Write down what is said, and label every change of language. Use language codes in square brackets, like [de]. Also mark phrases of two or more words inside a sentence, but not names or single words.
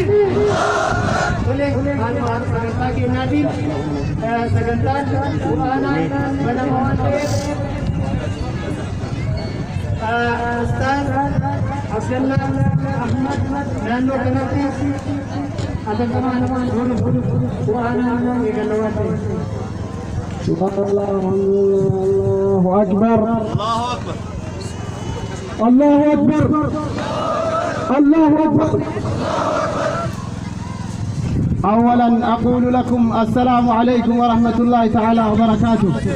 [om] Boleh haalumaan sagantaa kennaatiin sagantaan quraanaa banamaa waan ta'eef Ustaz Abdullah Ahmad naannoo kanatti [ar] سبحان الله، الله أكبر. الله أكبر الله أكبر. أولا أقول لكم السلام عليكم ورحمة الله تعالى وبركاته.